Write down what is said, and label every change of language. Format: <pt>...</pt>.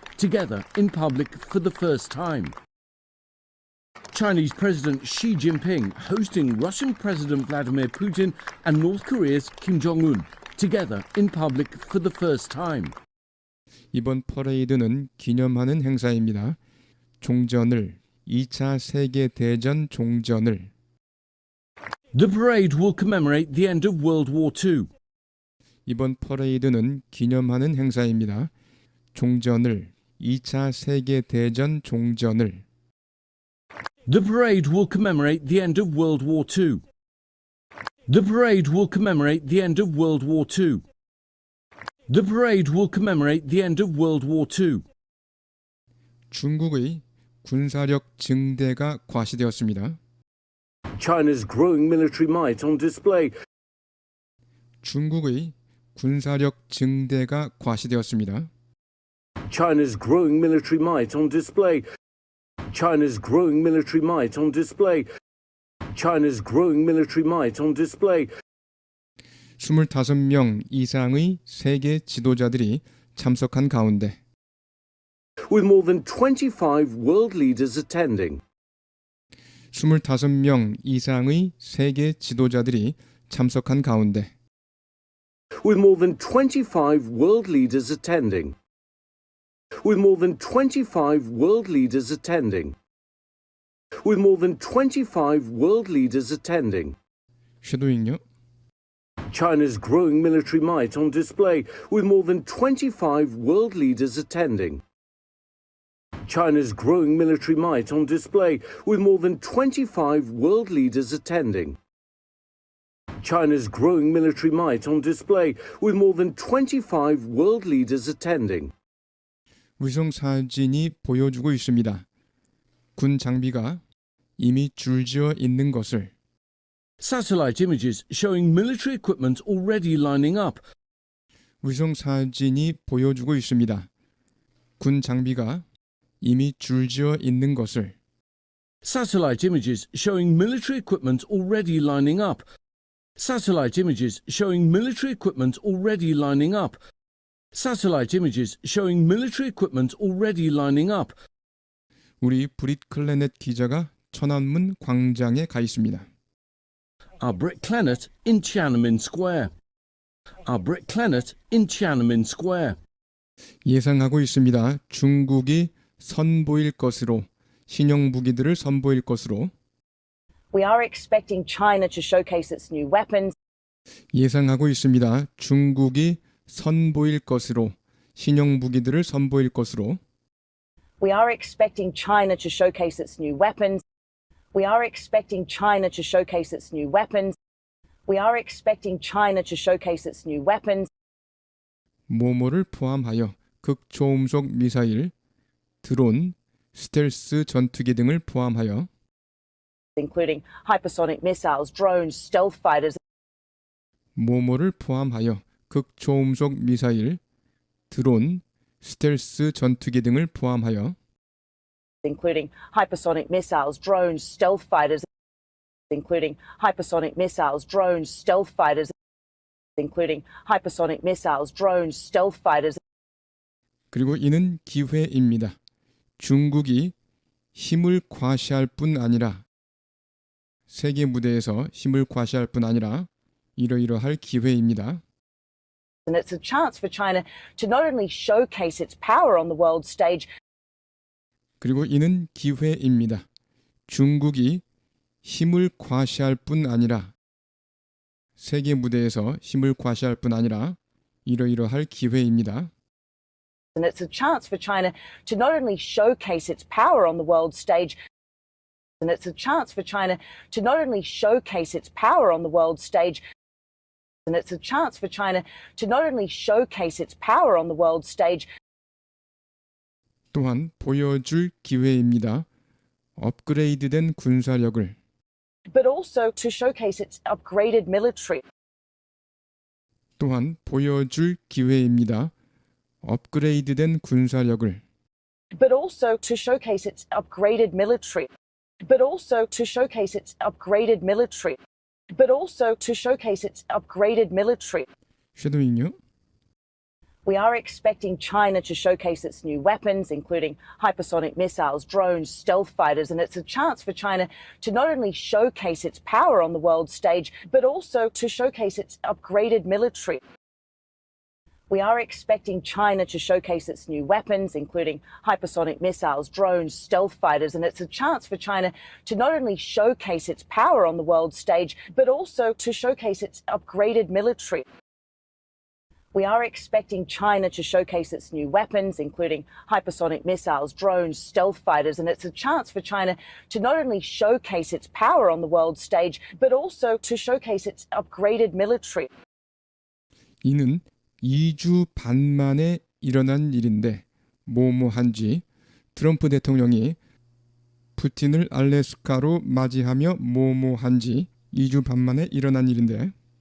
<en>Together in public for the first time. Chinese President Xi Jinping hosting Russian President Vladimir Putin and North Korea's Kim Jong-un. Together in public for the first time.</en> <ko>이번 퍼레이드는 기념하는 행사입니다. 종전을 2차 세계대전 종전을</ko> <en>The parade will commemorate the end of World War II.</en> <ko>이번 퍼레이드는 기념하는 행사입니다. 종전을 2차 세계대전 종전을</ko> <en>The parade will commemorate the end of World War II. The parade will commemorate the end of World War II. The parade will commemorate the end of World War II.</en> <ko>중국의 군사력 증대가 과시되었습니다.</ko> <en>China's growing military might on display.</en> <ko>중국의 군사력 증대가 과시되었습니다.</ko> <en>China's growing military might on display. China's growing military might on display. China's growing military might on display.</en> <ko>25명 이상의 세계 지도자들이 참석한 가운데</ko> <en>With more than 25 world leaders attending.</en> <ko>25명 이상의 세계 지도자들이 참석한 가운데</ko> <en>with more than 25 world leaders attending. With more than 25 world leaders attending. With more than 25 world leaders attending.</en> <ko>쉐도잉요.</ko> <en>China's growing military might on display, with more than 25 world leaders attending. China's growing military might on display, with more than 25 world leaders attending. China's growing military might on display, with more than 25 world leaders attending.</en> <ko>위성 사진이 보여주고 있습니다. 군 장비가 이미 줄지어 있는 것을.</ko> <en>Satellite images showing military equipment already lining up.</en> <ko>위성 사진이 보여주고 있습니다. 군 장비가 이미 줄지어 있는 것을.</ko> <en>Satellite images showing military equipment already lining up. Satellite images showing military equipment already lining up. Satellite images showing military equipment already lining up.</en> <ko>우리 브릿 클레넷 기자가 천안문 광장에 가 있습니다.</ko> <en>Our Brit Clennet in Tiananmen Square. Our Brit Clennet in Tiananmen Square.</en> <ko>예상하고 있습니다. 중국이 선보일 것으로, 신형 무기들을 선보일 것으로.</ko> <en>We are expecting China to showcase its new weapons.</en> <ko>예상하고 있습니다. 중국이 선보일 것으로, 신형 무기들을 선보일 것으로.</ko> <en>We are expecting China to showcase its new weapons. We are expecting China to showcase its new weapons. We are expecting China to showcase its new weapons.</en> <ko>모모를 포함하여 극초음속 미사일, 드론, 스텔스 전투기 등을 포함하여</ko> <en>Including hypersonic missiles, drones, stealth fighters.</en> <ko>모모를 포함하여 극초음속 미사일, 드론, 스텔스 전투기 등을 포함하여</ko> <en>Including hypersonic missiles, drones, stealth fighters. Including hypersonic missiles, drones, stealth fighters. Including hypersonic missiles, drones, stealth fighters.</en> <ko>그리고 이는 기회입니다. 중국이 힘을 과시할 뿐 아니라 세계 무대에서 힘을 과시할 뿐 아니라 이러이러할 기회입니다.</ko> <en>And it's a chance for China to not only showcase its power on the world stage,</en> <ko>그리고 이는 기회입니다. 중국이 힘을 과시할 뿐 아니라 세계 무대에서 힘을 과시할 뿐 아니라 이러이러할 기회입니다.</ko> <en>and it's a chance for China to not only showcase its power on the world stage, and it's a chance for China to not only showcase its power on the world stage, and it's a chance for China to not only showcase its power on the world stage,</en> <ko>또한 보여줄 기회입니다. 업그레이드된 군사력을</ko> <en>but also to showcase its upgraded military.</en> <ko>또한 보여줄 기회입니다. 업그레이드된 군사력을</ko> <en>But also to showcase its upgraded military. But also to showcase its upgraded military. But also to showcase its upgraded military.</en> <ko>쉐도잉요.</ko> <en>We are expecting China to showcase its new weapons, including hypersonic missiles, drones, stealth fighters, and it's a chance for China to not only showcase its power on the world stage, but also to showcase its upgraded military. We are expecting China to showcase its new weapons, including hypersonic missiles, drones, stealth fighters, and it's a chance for China to not only showcase its power on the world stage, but also to showcase its upgraded military. We are expecting China to showcase its new weapons, including hypersonic missiles, drones, stealth fighters, and it's a chance for China to not only showcase its power on the world stage, but also to showcase its upgraded military.</en> <ko>이는 2주 반 만에 일어난 일인데 뭐뭐한지 트럼프 대통령이 푸틴을 알래스카로 맞이하며 뭐뭐한지 2주 반 만에 일어난 일인데</ko>